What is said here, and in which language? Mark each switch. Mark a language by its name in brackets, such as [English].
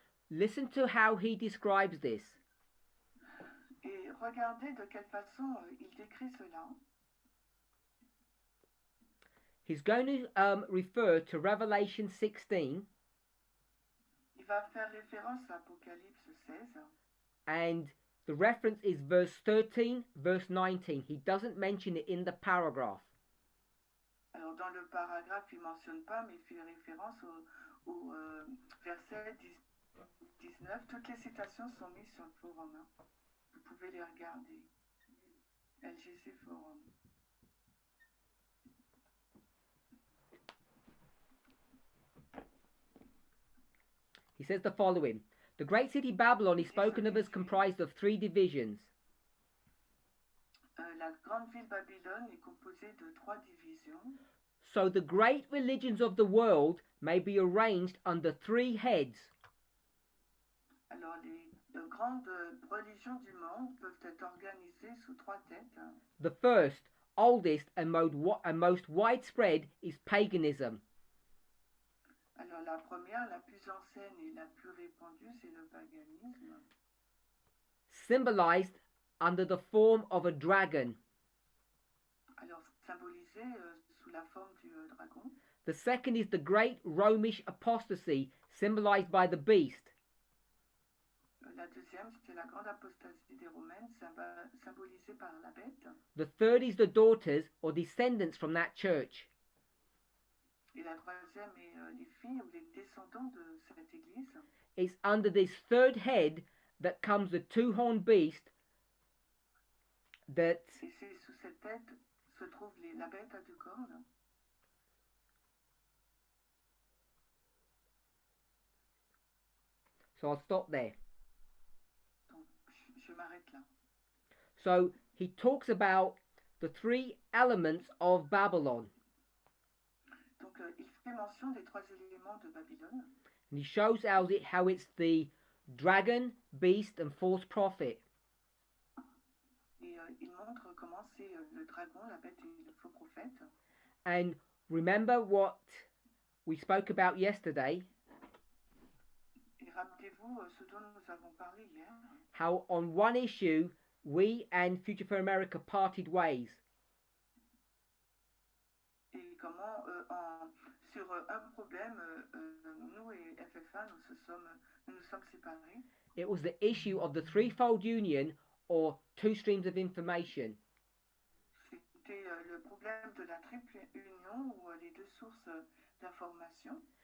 [English] Listen to how he describes this. [French] Et regardez de quelle façon il décrit cela. [English] He's going to refer to Revelation 16. [French] Il va faire référence à Apocalypse 16. [English] And the reference is verse 13, verse 19. He doesn't mention it in the paragraph. [French] Alors dans le paragraphe, il ne mentionne pas, mais il fait référence au verset 19. Toutes les citations sont mises sur le forum. Hein. Vous pouvez les regarder. LGC Forum. [English] He says the following. The great city Babylon is spoken of as comprised of 3 divisions. [French] La grande ville Babylone est composée de 3 divisions. [English] So the great religions of the world may be arranged under 3 heads. [French] Alors les grandes religions du monde peuvent être organisées sous 3 têtes. [English] The first, oldest and most widespread is paganism. [French] Alors la première, la plus ancienne et la plus répandue, c'est le paganisme. [English] Symbolized under the form of a dragon. [French] Alors symbolisé sous la forme du dragon. [English] The second is the great Romish apostasy, symbolized by the beast. [French] La deuxième, c'est la grande apostasie des Romaines, symbolisée par la bête. [English] The third is the daughters or descendants from that church. [French] Et la troisième est les filles ou les descendants de cette église. [English] it's under this third head that comes the two-horned beast that... [French] Et c'est sous cette tête se trouve la bête à deux cornes. [English] So I'll stop there. [French] Donc, je m'arrête là. [English] So he talks about the three elements of Babylon. [French] Donc, il fait mention des trois éléments de Babylone. [English] And he shows how it's the dragon, beast, and false prophet. [French] Et il montre comment c'est le dragon, la bête et le faux prophète. [English] And remember what we spoke about yesterday. [French] Et rappelez-vous ce dont nous avons parlé hier. [English] How on one issue, we and Future for America parted ways. [French] Et comment, sur un problème, nous et FFA, nous nous sommes séparés. [English] It was the issue of the threefold union or two streams of information. [French] C'était le problème de la triple union ou les deux sources d'information.